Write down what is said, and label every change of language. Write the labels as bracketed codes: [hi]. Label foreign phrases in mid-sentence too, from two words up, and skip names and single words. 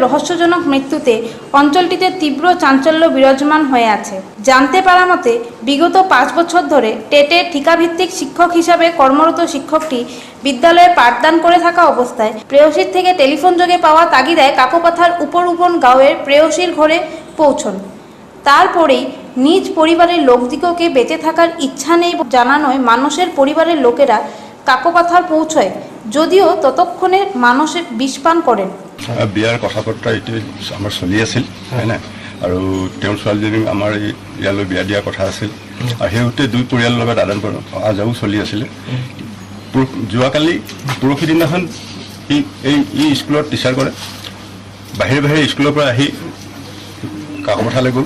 [bn] রহস্যজনক মৃত্যুতে অঞ্চলটিতে তীব্র চাঞ্চল্য বিরাজমান হয়ে আছে জানতে পারা মতে বিগত 5 বছর ধরে টেটে ঠিকাভিত্তিক শিক্ষক হিসাবে কর্মরত শিক্ষকটি বিদ্যালয়ে পাঠদান করে থাকা অবস্থায় প্রেয়সীর থেকে টেলিফোন যোগে পাওয়া তাগিদায় কাকোপাথার উপরুপন গাঁওয়ের প্রেয়সীর ঘরে পৌঁছন তারপরেই নিজ পরিবারের লোকদিগকে বেঁচে থাকার ইচ্ছা নেই জানানোয় মানুষের পরিবারের লোকেরা কাকোপাথার পৌঁছয় যদিও ততক্ষণে মানুষের বিষপান করেন [as] বিয়াৰ কথা বতৰা এইটো আমাৰ চলি আছিল হয়নে আৰু তেওঁৰ ছোৱালীজনী আমাৰ ইয়ালৈ বিয়া দিয়াৰ কথা আছিল আৰু সেইতে দুই পৰিয়ালৰ লগত আদান প্ৰদান অহা যোৱাও চলি আছিলে যোৱাকালি পৰহি দিনাখন ই স্কুলত টিচাৰ কৰে বাহিৰে বাহিৰে স্কুলৰ পৰা আহি কাকোপথাৰলৈ গ'ল